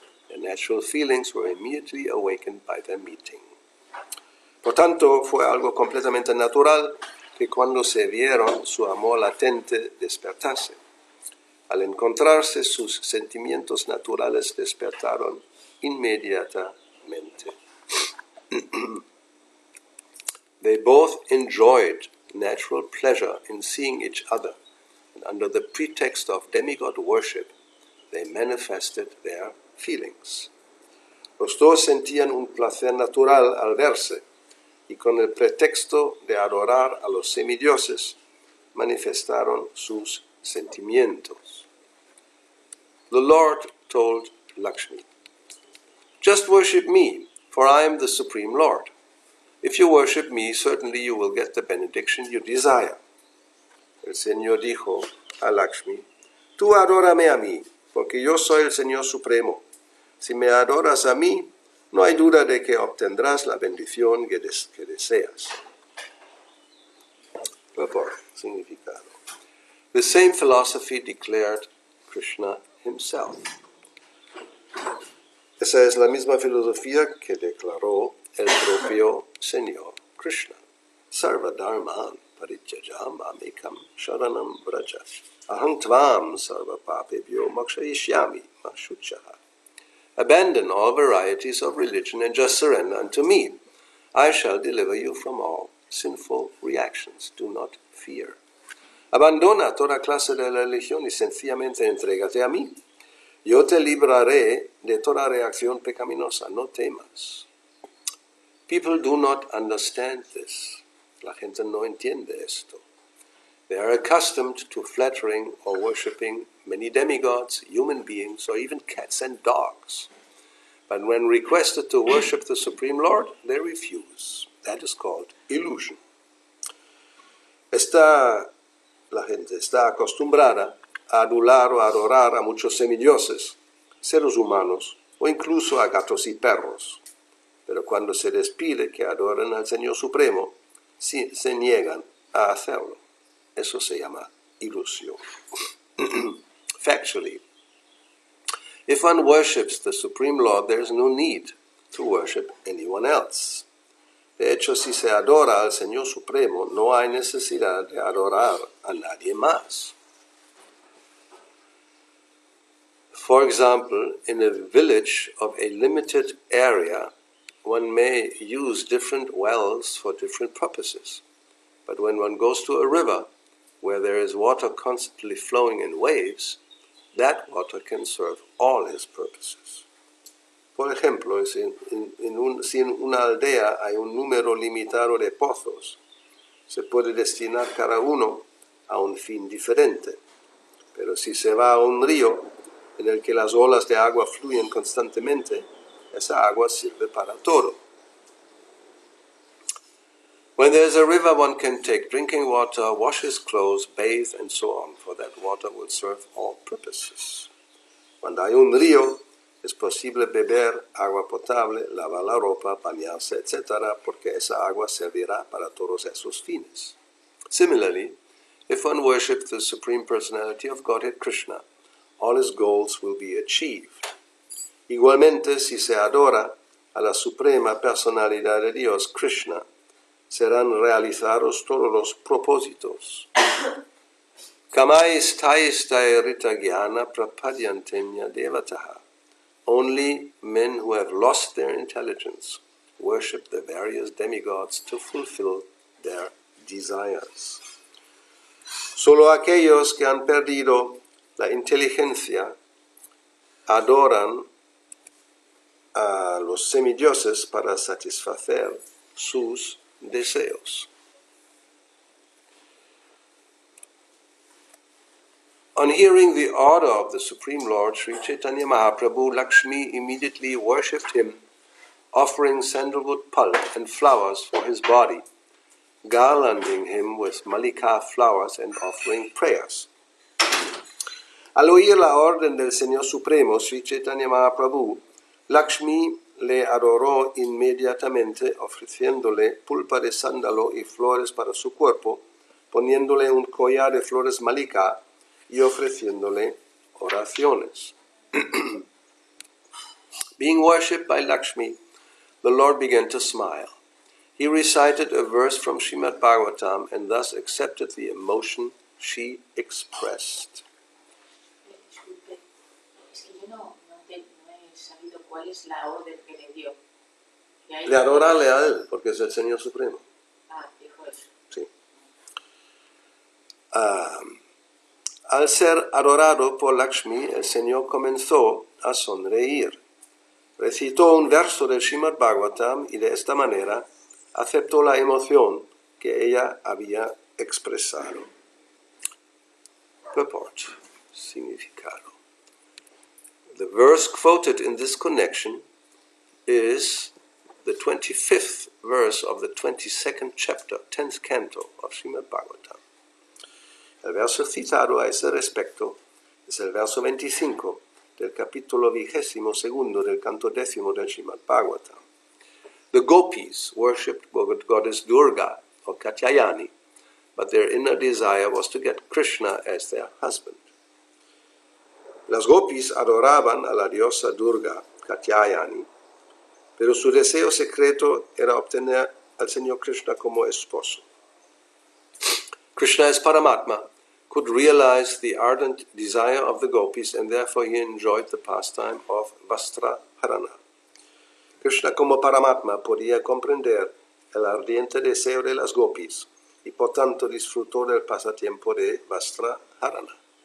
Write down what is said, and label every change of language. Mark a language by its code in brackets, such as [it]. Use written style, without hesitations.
[en] Their natural feelings were immediately awakened by their meeting. [es] Por tanto, fue algo completamente natural que cuando se vieron su amor latente despertase. Al encontrarse, sus sentimientos naturales despertaron inmediatamente. [en] They both enjoyed natural pleasure in seeing each other, and under the pretext of demigod worship, they manifested their feelings. [es] Los dos sentían un placer natural al verse, y con el pretexto de adorar a los semidioses, manifestaron sus sentimientos. [en] The Lord told Lakshmi, "Just worship me, for I am the Supreme Lord. If you worship me, certainly you will get the benediction you desire." [es] El Señor dijo a Lakshmi, "Tú adórame a mí, porque yo soy el Señor Supremo. Si me adoras a mí, no hay duda de que obtendrás la bendición que deseas." [en] Purport, [es] significado. [en] The same philosophy declared Krishna himself. [es] Esa es la misma filosofía que declaró el propio Señor Krishna. [sa] Sarva dharman parityajam mamekam sharanam vraja. Aham tvam sarva papebhyo mokshayishyami ma shuchaha. [en] Abandon all varieties of religion and just surrender unto me. I shall deliver you from all sinful reactions. Do not fear. [es] Abandona toda clase de religión y sencillamente entrégate a mí. Yo te libraré de toda reacción pecaminosa. No temas. [en] People do not understand this. [es] La gente no entiende esto. [en] They are accustomed to flattering or worshipping many demigods, human beings, or even cats and dogs. But when requested to worship the Supreme Lord, they refuse. That is called illusion. [es] La gente está acostumbrada a adular o adorar a muchos semidioses, seres humanos, o incluso a gatos y perros. Pero cuando se les pide que adoren al Señor Supremo, se niegan a hacerlo. Eso se llama ilusión. [en] Factually, if one worships the Supreme Lord, there is no need to worship anyone else. [es] De hecho, si se adora al Señor Supremo, no hay necesidad de adorar a nadie más. [en] For example, in a village of a limited area, one may use different wells for different purposes. But when one goes to a river where there is water constantly flowing in waves, that water can serve all his purposes. [es] Por ejemplo, si en una aldea hay un número limitado de pozos, se puede destinar cada uno a un fin diferente. Pero si se va a un río en el que las olas de agua fluyen constantemente, esa agua sirve para todo. [en] When there is a river, one can take drinking water, wash his clothes, bathe, and so on, for that water will serve all purposes. [es] Cuando hay un río, es posible beber agua potable, lavar la ropa, bañarse, etc., porque esa agua servirá para todos esos fines. [en] Similarly, if one worships the Supreme Personality of Godhead Krishna, all his goals will be achieved. [es] Igualmente, si se adora a la Suprema Personalidad de Dios, Krishna, serán realizados todos los propósitos. [sa] Kamais taistai rita jnana prapadyantenya devataha. [en] Only men who have lost their intelligence worship the various demigods to fulfill their desires. [es] Solo aquellos que han perdido la inteligencia adoran a los semidioses para satisfacer sus deseos. [en] On hearing the order of the Supreme Lord, Sri Caitanya Mahaprabhu, Lakshmi immediately worshipped him, offering sandalwood pulp and flowers for his body, garlanding him with malika flowers and offering prayers. [es] Al oír la orden del Señor Supremo, Sri Caitanya Mahaprabhu, Lakshmi le adoró inmediatamente, ofreciéndole pulpa de sándalo y flores para su cuerpo, poniéndole un collar de flores malika y ofreciéndole oraciones. [en] Being worshipped by Lakshmi, the Lord began to smile. He recited a verse from Srimad Bhagavatam and thus accepted the emotion she expressed. [es] Disculpe, es que yo no he sabido cuál es la orden que le dio. De adorarle a él, porque es el Señor Supremo. Ah, dijo eso. Sí. Al ser adorado por Lakshmi, el Señor comenzó a sonreír. Recitó un verso del Srimad Bhagavatam y de esta manera aceptó la emoción que ella había expresado. [en] Purport, [es] significado. [en] The verse quoted in this connection is the 25th verse of the 22nd chapter, 10th canto of Srimad Bhagavatam. [es] El verso citado a ese respecto es el verso 25 del capítulo 22 del canto 10 del Srimad Bhagavatam. [en] The gopis worshipped goddess Durga or Katyayani, but their inner desire was to get Krishna as their husband. [es] Las gopis adoraban a la diosa Durga, Katyayani, pero su deseo secreto era obtener al Señor Krishna como esposo. [en] Krishna as Paramatma could realize the ardent desire of the gopis and therefore he enjoyed the pastime of Vastra Harana. [es] Krishna como Paramatma podía comprender el ardiente deseo de las gopis y por tanto disfrutó del pasatiempo de Vastra Harana.